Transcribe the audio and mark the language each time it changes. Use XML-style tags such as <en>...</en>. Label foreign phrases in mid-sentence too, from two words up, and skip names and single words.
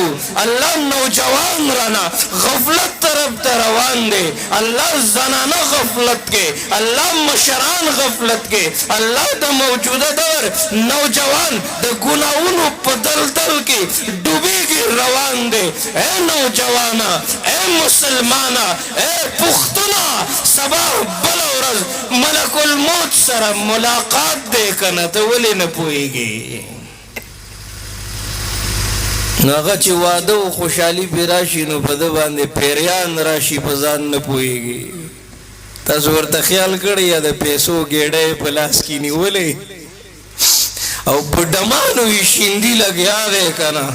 <ps>الله نوجوان رانا غفلت طرف ته روان دی، الله زنانه غفلت کې، الله مشران غفلت کې، الله د موجوده دور نوجوان د ګناهونو په دلدل کې ډوبېږي روان دی. اے نوجوانا، اے مسلمانا، اے پختونا، سبا بل ورځ ملک الموت سره ملاقات دی که نه، ته ولې نه پوهېږې؟ نو هغه چې واده و خوشحالي پرې راشي نو په ده باندې پیریان راشي، په ځان نه پوهېږي. تاسو ورته خیال کړی یا د پیسو ګېډۍ په لاس کې نیولې او په ډمانو یې شیندي لګیا دی که نه.</ps>